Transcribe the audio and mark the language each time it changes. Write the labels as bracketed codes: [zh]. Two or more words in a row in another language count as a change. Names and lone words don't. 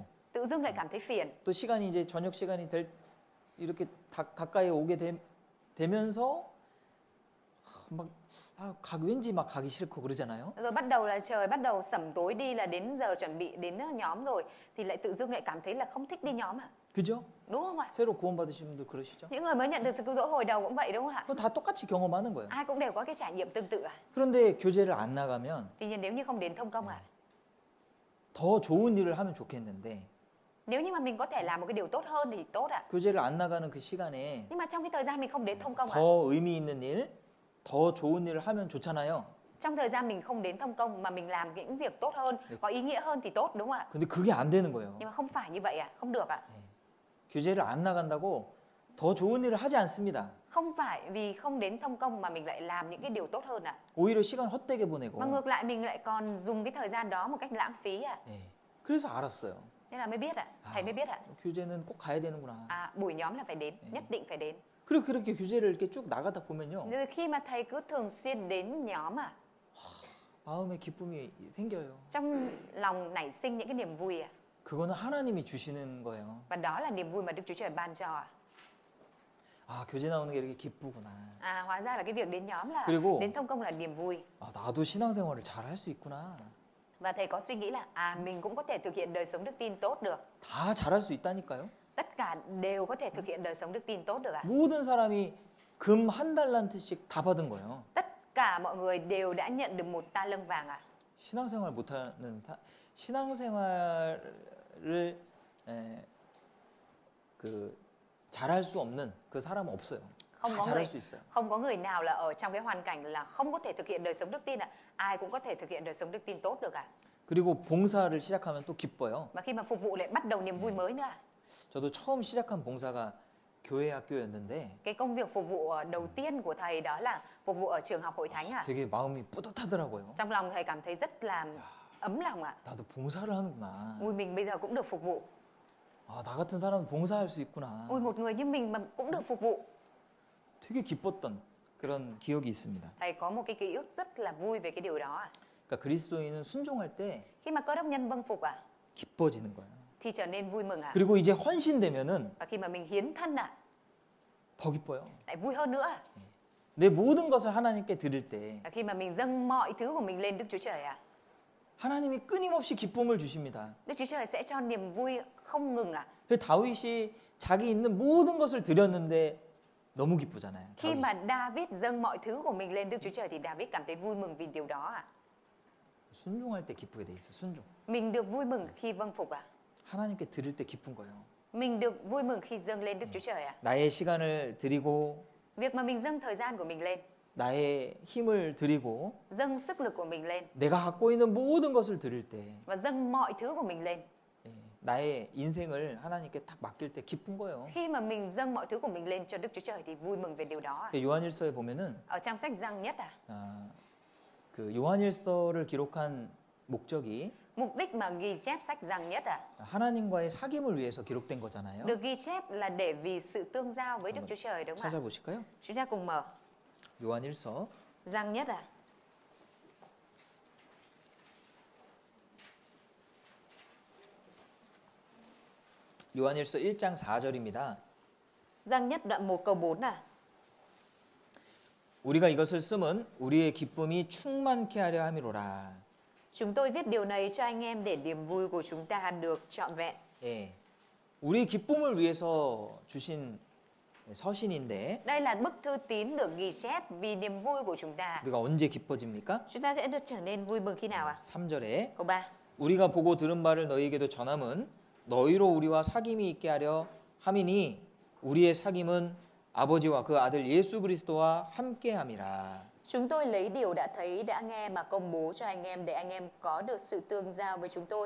[vi] tự dưng lại cảm thấy phiền. [ko] 또 시간이 이제 저녁 시간이 이렇게 가까이 오게 되면서 왠지 막 가기 싫고 그러잖아요. [vi] Rồi bắt đầu là trời bắt đầu sẩm tối đi, là đến giờ chuẩn bị đến nhóm rồi thì lại tự dưng lại cảm thấy là không thích đi nhóm ạ. [ko] 그죠? [vi] Đúng không ạ? [ko] 새로 구원받으신 분들 그러시죠? [vi] Những người mới nhận được sự cứu rỗi hồi đầu cũng vậy đúng không ạ? [ko] 그거 다 똑같이 경험하는 거예요. [vi] Ai cũng đều có cái trải nghiệm tương tự ạ. [ko] 그런데 교제를 안 나가면 [vi] Tuy nhiên nếu như không đến thông công ạ, [ko] 더 좋은 일을 하면 좋겠는데 [vi] nếu như mà mình có thể làm một cái điều tốt hơn thì tốt ạ. [ko] 교제를 안 나가는 그 시간에 [vi] Nhưng mà trong cái thời gian mình không đến thông công ạ, [ko] 더 의미 있는 일, 더 좋은 일을 하면 좋잖아요. [vi] trong thời gian mình không đến thông công mà mình làm những việc tốt hơn, có ý nghĩa hơn thì tốt, đúng không ạ? [ko] 근데 그게 안 되는 거예요. [vi] Nhưng mà không phải như vậy ạ, không được ạ. [ko] 교제를 안 나간다고 더 좋은 일을 하지 않습니다. [vi] Không phải vì không đến thông công mà mình lại làm những cái điều tốt hơn ạ. [ko] 오히려 시간 헛되게 보내고. [vi] Mà ngược lại mình lại còn dùng cái thời gian đó một cách lãng phí ạ. [ko] 예. 그래서 알았어요. [vi] Nên là mới biết ạ, thầy mới biết ạ. [ko] 교제는 꼭 가야 되는구나. [vi] À, buổi nhóm là phải đến, nhất định phải đến. [ko] 그리고 그렇게 교제를 이렇게 쭉 나가다 보면요. [vi] Rồi khi mà thầy cứ thường xuyên đến nhóm ạ, [ko] 마음에 기쁨이 생겨요. [vi] trong lòng nảy sinh những cái niềm vui ạ. [ko] 그거는 하나님이 주시는 거예요. [vi] Và đó là niềm vui mà Đức Chúa Trời ban cho ạ. [ko] 아, 교제 나오는 게 이렇게 기쁘구나. [vi] À, hóa ra là cái việc đến nhóm là [ko] 그리고- [vi] đến thông công là niềm vui. [ko] 아, 나도 신앙생활을 잘 할 수 있구나. [vi] Và thầy có suy nghĩ là mình cũng có thể thực hiện đời sống đức tin tốt được. [ko] 다 잘할 수 있다니까요. [vi] Tất cả đều có thể thực hiện đời sống đức tin tốt được ạ. [ko] 모든 사람이 금 1달란트씩 다 받은 거예요. [vi] Tất cả mọi người đều đã nhận được 1 ta lân vàng ạ. [ko] 신앙생활 못하는 신앙생활을 그 잘할 수 없는 그 사람은 없어요. [vi] Không [ko] 다 [vi] có [ko] 잘할 [vi] người [ko] 수 있어요. [vi] không có người nào là ở trong cái hoàn cảnh là không có thể thực hiện đời sống đức tin ạ. Ai cũng có thể thực hiện đời sống đức tin tốt được ạ. [ko] 그리고 봉사를 시작하면 또 기뻐요. [vi] Mà khi mà phục vụ lại bắt đầu niềm vui mới nữa ạ. [ko] 저도 처음 시작한 봉사가 교회 학교였는데 [vi] Cái công việc phục vụ đầu tiên của thầy đó là phục vụ ở trường học hội thánh ạ. [ko] 되게 마음이 뿌듯하더라고요. [vi] Trong lòng thầy cảm thấy rất là ấm lòng ạ. [ko] 나도 봉사를 하는구나. [vi] Ui mình bây giờ cũng được phục vụ. [ko] 아, 나 같은 사람은 봉사할 수 있구나. [vi] Ui một người như mình mà cũng được phục vụ. [ko] 되게 기뻤던 그런 기억이 있습니다. [vi] Thầy có một cái ký ức rất là vui về cái điều đó ạ. [ko] 그러니까 그리스도인은 순종할 때 [vi] Khi mà cơ đốc nhân vâng phục ạ [ko] 기뻐지는 거예요. [vi] thì trở nên vui mừng ạ. [ko] 그리고 이제 헌신되면은 [vi] Và khi mà mình hiến thân ạ [ko] 더 기뻐요. [vi] lại vui hơn nữa ạ. [ko] 내 모든 것을 하나님께 드릴 때 [vi] Và khi mà mình dâng mọi thứ của mình lên Đức Chúa Trời ạ, [ko] 하나님이 끊임없이 기쁨을 주십니다. [vi] Đức Chúa Trời sẽ cho niềm vui không ngừng ạ. [ko] 그 다윗이 자기 있는 모든 것을 드렸는데 너무 기쁘잖아요. [vi] Khi [ko] 다윗이. [vi] mà David dâng mọi thứ của mình lên Đức Chúa Trời thì David cảm thấy vui mừng vì điều đó ạ. [ko] 순종할 때 기쁘게 돼 있어요. 순종. [vi] Mình được vui mừng khi vâng phục ạ. [ko] 하나님께 드릴 때 기쁜 거예요. [vi] Mình được vui mừng khi dâng lên Đức Chúa Trời ạ. [ko] 나의 시간을 드리고 [vi] Việc mà mình dâng thời gian của mình lên, [ko] 나의 힘을 드리고 [vi] dâng sức lực của mình lên [ko] 내가 갖고 있는 모든 것을 드릴 때 [vi] và dâng mọi thứ của mình lên. [ko] 예, 나의 인생을 하나님께 딱 맡길 때 기쁜 거예요. [vi] Khi mà mình dâng mọi thứ của mình lên cho Đức Chúa Trời thì vui mừng về điều đó ạ. [ko] 그 요한일서에 보면은 [vi] Ở trong sách Giăng nhất [ko] 그 요한일서를 기록한 목적이 [vi] Mục đích mà ghi chép sách Giăng nhất [ko] 하나님과의 사귐을 위해서 기록된 거잖아요. [vi] được ghi chép là để vì sự tương giao với Đức Chúa Trời đúng không ạ? [ko] 찾아보실까요? [vi] Chúng ta cùng mở [ko] 요한일서 [vi] Giăng nhất [ko] 요한일서 1장 4절입니다. [vi] Giăng nhất đoạn 1 câu 4 [ko] 우리가 이것을 쓰면 우리의 기쁨이 충만케 하려 함이로라. [vi] Chúng tôi viết điều này cho anh em để niềm vui của chúng ta được trọn vẹn. [ko] 예. 우리 기쁨을 위해서 주신 서신인데 [vi] Đây là bức thư tín được ghi chép vì niềm vui của chúng ta. [ko] 우리가 언제 기뻐집니까? [vi] Chúng ta sẽ được trở nên vui mừng khi nào ạ? [ko] 3절에 [vi] Câu 3. [ko] 우리가 보고 들은 바를 너희에게도 전함은 너희로 우리와 사귐이 있게 하려 함이니 우리의 사귐은 아버지와 그 아들 예수 그리스도와 함께함이라. [vi] Chúng tôi lấy điều đã thấy, đã nghe mà công bố cho anh em để anh em có được sự tương giao với chúng tôi.